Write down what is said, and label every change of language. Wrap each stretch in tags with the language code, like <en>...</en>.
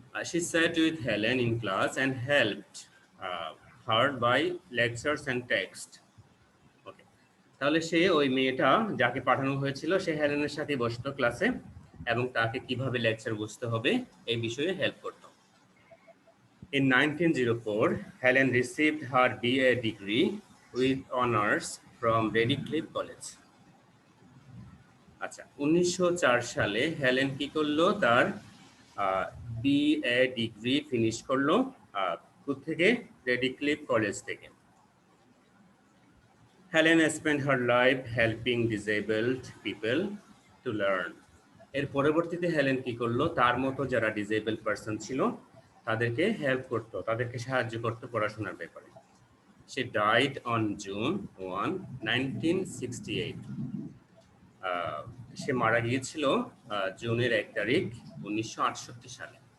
<en>She sat with Helen in class and helped her by lectures and text. Okay.</en> <bn>তাহলে সে ওই মেয়েটা যাকে পাঠানো হয়েছিল, সে হেলেনের সাথে বসতো ক্লাসে এবং তাকে কিভাবে লেকচার বুঝতে হবে এই বিষয়ে হেল্প করত।</bn> <en>In 1904, Helen received her BA degree with honors from Redcliffe College.</en> <bn>আচ্ছা, 1904 সালে হেলেন কি করলো, তার BA ডিগ্রি ফিনিশ করলো থেকে রেডিক্লিফ কলেজ থেকে।</bn> <en>Helen spent her life helping disabled people to learn.</en> <bn>এর পরবর্তীতে হেলেন কি করলো, তার মতো যারা ডিসেবল পারসন ছিল তাদেরকে হেল্প করতো, তাদেরকে সাহায্য করতো পড়াশোনার ব্যাপারে।</bn> <en>She died on June 1, 1968.</en> <bn>সে মারা গিয়েছিল জুনের 1 তারিখ 1968 সালে।</bn>